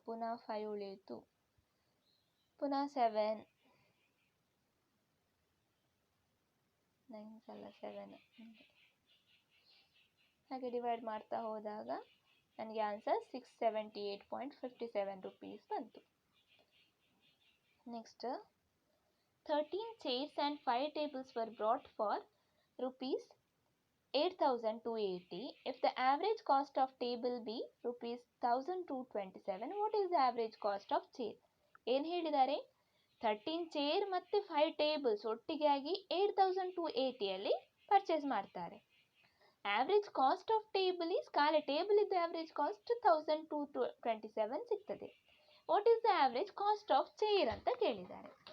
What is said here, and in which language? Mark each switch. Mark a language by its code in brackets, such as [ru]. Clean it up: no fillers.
[kn] ಪುನಃ 5 ಉಳಿಯಿತು. ಪುನಃ 7 9s ಅಲ್ಲ 7. ಹಾಗೆ ಡಿವೈಡ್ ಮಾಡ್ತಾ ಹೋದಾಗ ನನಗೆ ಆನ್ಸರ್ 678.57 rupees ಬಂತು. [en] Next 13 chairs and 5 tables were brought for rupees 8,280. If the average cost of table be rupees 1,227, what is the average cost of chair? [kn] ಏನು ಹೇಳಿದ್ದಾರೆ? 13 ಚೇರ್ ಮತ್ತು 5 ಟೇಬಲ್ಸ್ ಒಟ್ಟಿಗೆ ಆಗಿ 8,280 ಅಲ್ಲಿ ಪರ್ಚೇಸ್ ಮಾಡ್ತಾರೆ. [en] average cost of table is, [kn] ಖಾಲಿ table ಇದ್ದು average cost 1,227 ಸಿಗ್ತದೆ. [en] what is the average cost of chair [kn] ಅಂತ ಕೇಳಿದ್ದಾರೆ.